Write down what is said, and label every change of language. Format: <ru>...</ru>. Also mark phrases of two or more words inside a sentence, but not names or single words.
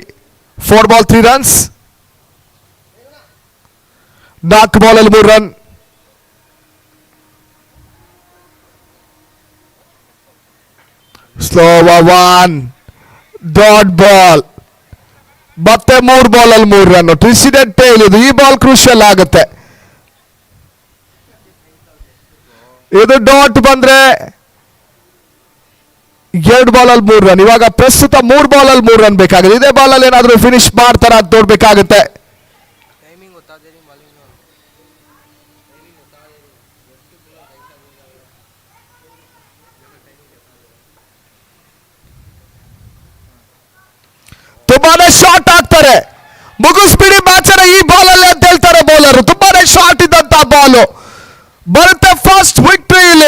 <en>4 ball 3 runs.</en> <kn>4 ಬಾಲ್ ಅಲ್ಲಿ 3 ರನ್.</kn> <en>slow 1 dot ball.</en> <kn>ಮತ್ತೆ 3 ಬಾಲ್ ಅಲ್ಲಿ 3 ರನ್.</kn> <en>twisted tail</en> <kn>ಇದು. ಈ ಬಾಲ್ ಕ್ರೂಷಿಯಲ್ ಆಗುತ್ತೆ. ಇದು ಡಾಟ್ ಬಂದ್ರೆ 2 ಬಾಲ್ ಅಲ್ಲಿ 3 ರನ್. ಇವಾಗ ಪ್ರಸ್ತುತ 3 ಬಾಲ್ ಅಲ್ಲಿ 3 ರನ್ ಬೇಕಾಗಿದೆ. ಇದೇ ಬಾಲ್ ಅಲ್ಲಿ ಏನಾದ್ರೂ ಫಿನಿಶ್ ಮಾಡ್ತಾರ ಅಂತ ನೋಡ್ಬೇಕಾಗುತ್ತೆ.</kn> <hi>टाइमिंग बता दे रही मालूम नहीं टाइमिंग बता दे रही</hi> <kn>ತುಂಬಾನೇ ಶಾರ್ಟ್ ಆಗ್ತಾರೆ. ಮುಗಿಸ್ಬಿಡಿ ಮ್ಯಾಚ್ ಅನ್ನ ಈ ಬಾಲ್ ಅಲ್ಲಿ ಅಂತ ಹೇಳ್ತಾರೆ ಬೌಲರ್. ತುಂಬಾನೇ ಶಾರ್ಟ್ ಇದ್ದಂತ ಬಾಲ್ ಬರುತ್ತೆ.</kn> <en>first victory</en> <kn>ಇಲ್ಲಿ.</kn>